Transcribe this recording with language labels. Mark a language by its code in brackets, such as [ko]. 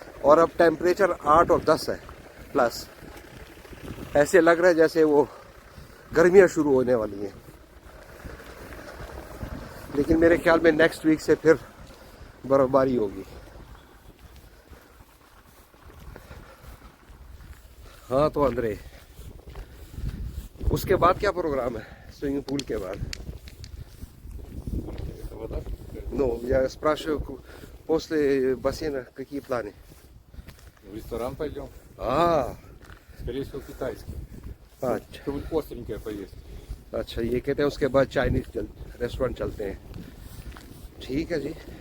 [hi] और अब टेम्परेचर 8 और 10 है प्लस। ऐसे लग रहा है जैसे वो गर्मियां शुरू होने वाली हैं, लेकिन मेरे ख्याल में नेक्स्ट वीक से फिर बर्फबारी होगी। हाँ तो अंदरे, उसके बाद क्या प्रोग्राम है स्विमिंग पूल के बाद? [ru] Это вода? Ну, я спрашиваю после бассейна какие планы? В ресторан пойдем. Скорее всего, китайский. [hi] अच्छा [ru] Что-нибудь остренькое поесть. [hi] अच्छा, ये कहते हैं उसके बाद चाइनीज रेस्टोरेंट चलते हैं। ठीक है जी।